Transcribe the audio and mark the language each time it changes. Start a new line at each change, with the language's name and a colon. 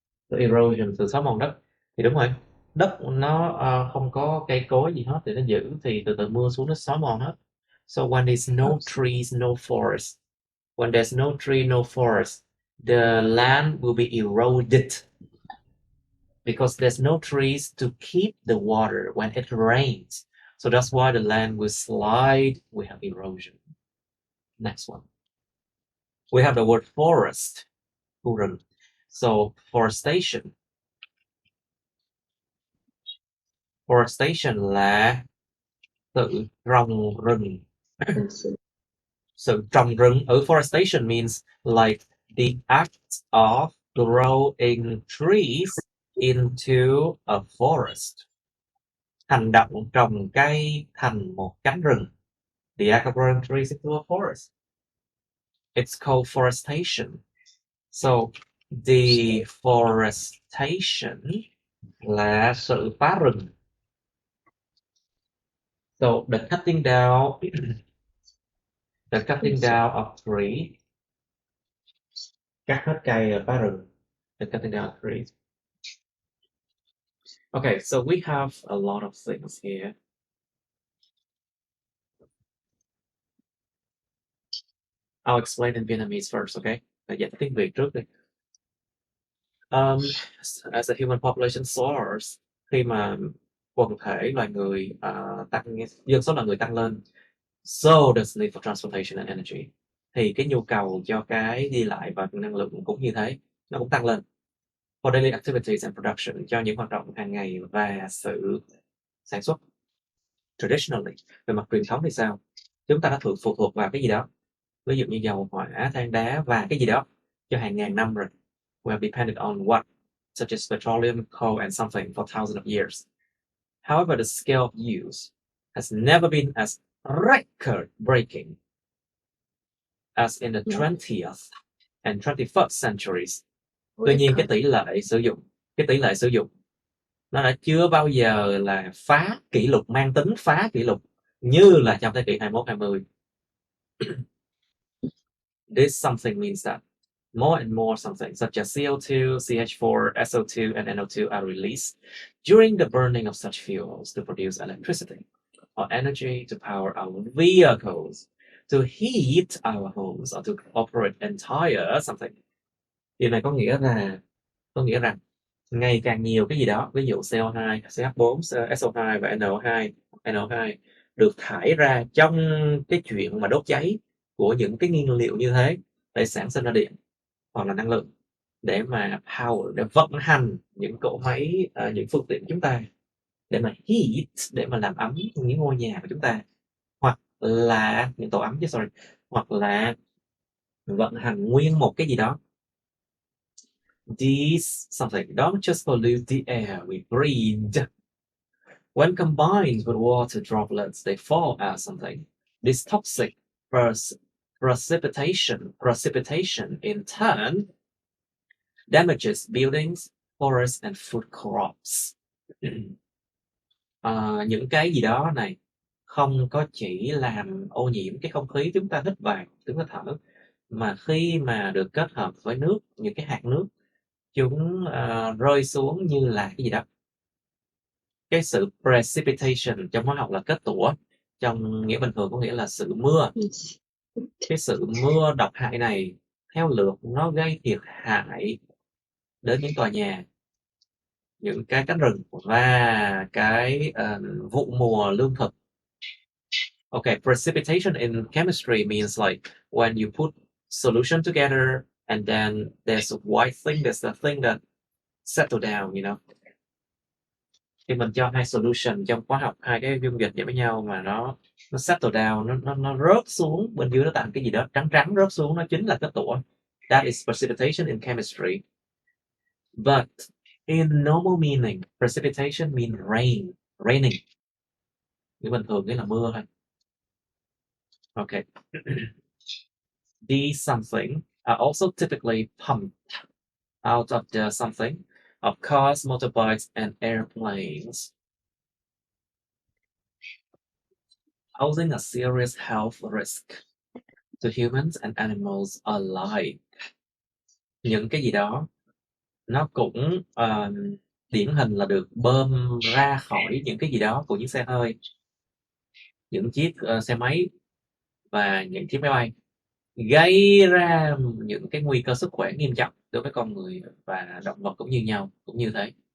Vietnamese: Sự erosion, sự xói mòn đất. Thì đúng rồi. Đất nó không có cây cối gì hết thì nó giữ, thì từ từ mưa xuống nó xói mòn hết.
English: So when there's no trees, no forest. When there's no tree, no forest, the land will be eroded because there's no trees to keep the water when it rains. So that's why the land will slide. We have erosion. Next one. We have the word forest. So forestation.
Vietnamese: Forestation là sự trồng rừng. Sự trồng rừng ở
English: forestation means like the act of growing trees into a forest.
Vietnamese: Hành động trồng cây thành một cánh rừng.
English: The act of growing trees into a forest. It's called forestation.
Vietnamese: So deforestation là sự phá rừng.
English: So the cutting down of trees.
Vietnamese: Cắt hết cây ở phá rừng.
English: The cutting down of trees. Okay, so we have a lot of things here. I'll explain in Vietnamese first, okay?
Vietnamese: Giải thích tiếng Việt trước đi.
English: As a human population soars,
Vietnamese: khi mà quần thể loài người tăng, dân số loài người tăng lên,
English: so does need for transportation and energy.
Vietnamese: Thì cái nhu cầu cho cái đi lại và năng lượng cũng như thế, nó cũng tăng lên.
English: For daily activities and production,
Vietnamese: cho những hoạt động hàng ngày và sự sản xuất. Traditionally, về mặt truyền thống thì sao? Chúng ta đã phụ thuộc vào cái gì đó. Ví dụ như dầu hỏa, than đá và cái gì đó cho hàng ngàn năm rồi.
English: We have depended on what, such as petroleum, coal, and something for thousands of years. However, the scale of use has never been as record-breaking as in the 20th and 21st centuries.
Vietnamese: Tuy nhiên, cái tỷ lệ sử dụng nó đã chưa bao giờ là phá kỷ lục, mang tính phá kỷ lục như là trong thế kỷ 21-20.
English: This something means that more and more something such as CO2, CH4, SO2, and NO2 are released during the burning of such fuels to produce electricity or energy to power our vehicles, to heat our homes, or to operate entire something.
Vietnamese: Điều này có nghĩa rằng ngày càng nhiều cái gì đó, ví dụ CO2, CH4, SO2 và NO2 được thải ra trong cái chuyện mà đốt cháy của những cái nhiên liệu như thế để sản sinh ra điện hoặc là năng lượng, để mà power, để vận hành những cỗ máy, những phương tiện của chúng ta, để mà heat, để mà làm ấm những ngôi nhà của chúng ta, hoặc là những tổ ấm chứ, sorry, hoặc là vận hành nguyên một cái gì đó.
English: These something don't just pollute the air we breathe. When combined with water droplets, they fall as something. This toxic precipitation in turn damages buildings, forests, and food crops.
Vietnamese: Những cái gì đó này không có chỉ làm ô nhiễm cái không khí chúng ta hít vào, chúng ta thở, mà khi mà được kết hợp với nước, những cái hạt nước, chúng rơi xuống như là cái gì đó. Cái sự precipitation trong hóa học là kết tủa, trong nghĩa bình thường có nghĩa là sự mưa. Cái sự mưa độc hại này theo lượt nó gây thiệt hại đến những tòa nhà, những cái cánh rừng và cái vụ mùa lương thực.
English: Okay, precipitation in chemistry means like when you put solution together and then there's a white thing, there's the thing that settle down, you know.
Vietnamese: Khi mình cho hai solution trong hóa học, hai cái dung dịch vào với nhau mà nó
English: settle down,
Vietnamese: nó rớt xuống bên dưới, nó tạo cái gì đó trắng trắng rớt xuống, nó chính là kết tủa.
English: That is precipitation in chemistry. But in normal meaning, precipitation means raining.
Vietnamese: Nghĩa bình thường nghĩa là mưa thôi.
English: Okay. These something are also typically pumped out of the something of cars, motorbikes, and airplanes, posing a serious health risk to humans and animals alike.
Vietnamese: Những cái gì đó nó cũng điển hình là được bơm ra khỏi những cái gì đó của những xe hơi, những chiếc xe máy và những chiếc máy bay, gây ra những cái nguy cơ sức khỏe nghiêm trọng đối với con người và động vật cũng như nhau, cũng như thế.